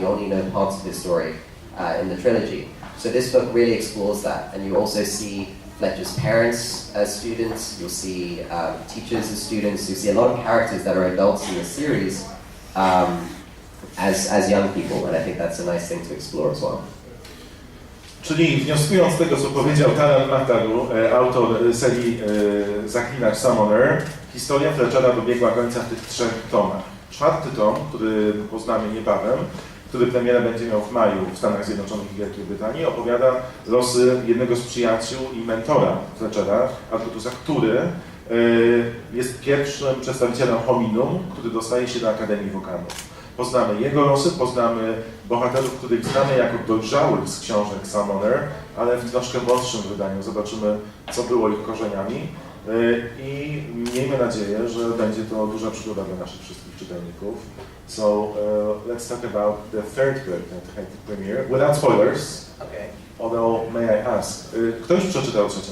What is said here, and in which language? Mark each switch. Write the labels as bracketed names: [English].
[English] You only know parts of his story in the trilogy. So this book really explores that. And you also see Fletcher's parents as students, you'll see teachers as students, you see a lot of characters that are adults in the series as young people, and I think that's a nice thing to explore as well. [Polish] Czyli wnioskując z tego, co powiedział Taran Matharu, autor serii Zaklinacz Sumoner, historia Fletchera dobiegła końca w tych 3 tomach. 4. tom, który poznamy niebawem, który premierę będzie miał w maju w Stanach Zjednoczonych i Wielkiej Brytanii, opowiada losy jednego z przyjaciół i mentora Fletchera, Artusa, który jest pierwszym przedstawicielem hominum, który dostaje się do Akademii Wokanów. Poznamy jego losy, poznamy bohaterów, których znamy jako dojrzałych z książek Sumoner, ale w troszkę młodszym wydaniu. Zobaczymy, co było ich korzeniami i miejmy nadzieję, że będzie to duża przygoda dla naszych wszystkich czytelników. [English] So let's talk about the third book that had the premiere, without spoilers. Okay. Although, may I ask, [Polish] ktoś przeczytał 3.